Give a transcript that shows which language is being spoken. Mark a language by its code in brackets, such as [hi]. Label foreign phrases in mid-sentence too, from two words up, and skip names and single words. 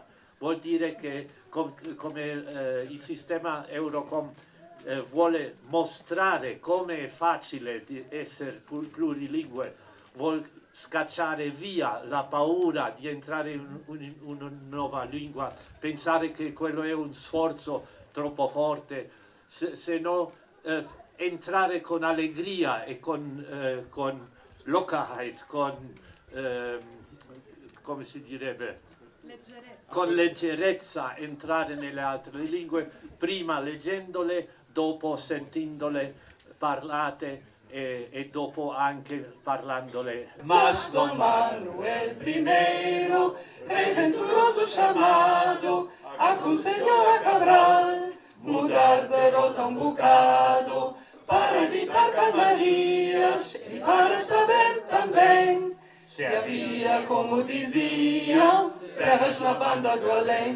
[it] Vuol dire che come il sistema Eurocom vuole mostrare come è facile di essere plurilingue, vuol scacciare via la paura di entrare in una nuova lingua, pensare che quello è un sforzo troppo forte, se no entrare con allegria e con Lockerheit, come si direbbe? Con leggerezza entrare nelle altre lingue, prima leggendole, dopo sentendole parlate e dopo anche parlandole. [pt] Mas Dom Manuel I, rei venturoso chamado, aconselhou a Cabral mudar de rota bocado para evitar calmarias e para saber também se havia, como diziam, terras na banda do além.